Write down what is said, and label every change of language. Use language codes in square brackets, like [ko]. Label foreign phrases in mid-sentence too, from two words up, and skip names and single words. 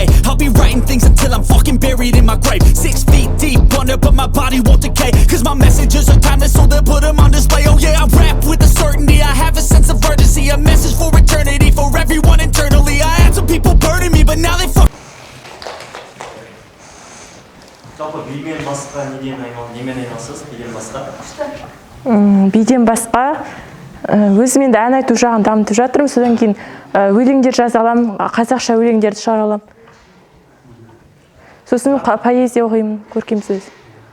[en] I'll be writing things until I'm fucking buried in my grave. 6 feet deep under, but my body won't decay. Cause my messages are timeless, so they'll put them on display. Oh yeah, I rap with a certainty, I have a sense of urgency. A message for eternity, for everyone internally. I had some people burning me, but now they fuck. [kk] Жалпы бимен басқа немен айналысасыз? Биден басқа? Биден басқа өзім енді ән айту жағын дамытып жатырмын. Содан кейін өлеңдер жаза аламын, қазақша өлеңдерді шығара аламын. Сосын поэзия оқимын, көркем сөз.